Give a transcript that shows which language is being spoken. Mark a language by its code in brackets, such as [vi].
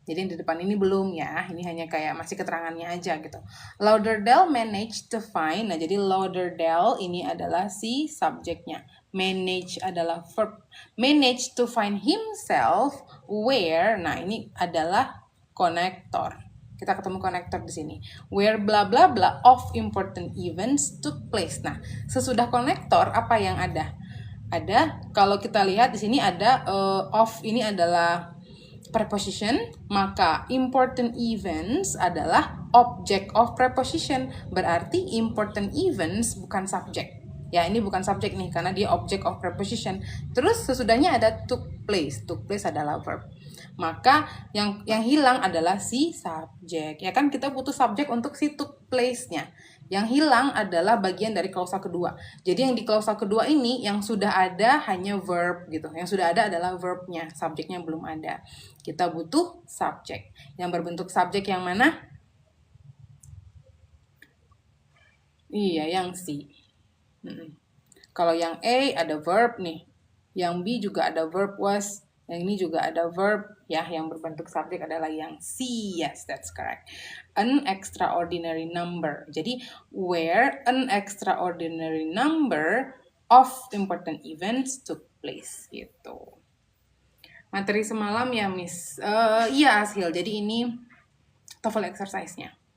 [id] Jadi yang di depan ini belum ya. Ini hanya kayak masih keterangannya aja gitu. [en] Lauderdale managed to find. [id] Nah, jadi Lauderdale ini adalah si subjeknya. Manage adalah verb. [en] Manage to find himself where. [id] Nah, ini adalah konektor. Kita ketemu konektor di sini. [en] Where bla bla bla of important events took place. [id] Nah, sesudah konektor apa yang ada? Ada, kalau kita lihat di sini ada of ini adalah preposition, maka important events adalah object of preposition. Berarti important events bukan subject. Ya, ini bukan subjek nih karena dia object of preposition. Terus sesudahnya ada took place. Took place adalah verb. Maka yang hilang adalah si subjek. Ya kan kita butuh subjek untuk si took place-nya. Yang hilang adalah bagian dari klausa kedua. Jadi yang di klausa kedua ini yang sudah ada hanya verb gitu. Yang sudah ada adalah verbnya, subjeknya belum ada. Kita butuh subjek. Yang berbentuk subjek yang mana? Iya, yang C. Kalau yang A ada verb nih. Yang B juga ada verb was. Yang ini juga ada verb ya, yang berbentuk subjek adalah yang C. [en] Yes, that's correct. An extraordinary number. [id] Jadi [en] where an extraordinary number of important events took place [id] gitu. Materi semalam ya Miss. Iya Ashil. Jadi ini TOEFL exercise-nya.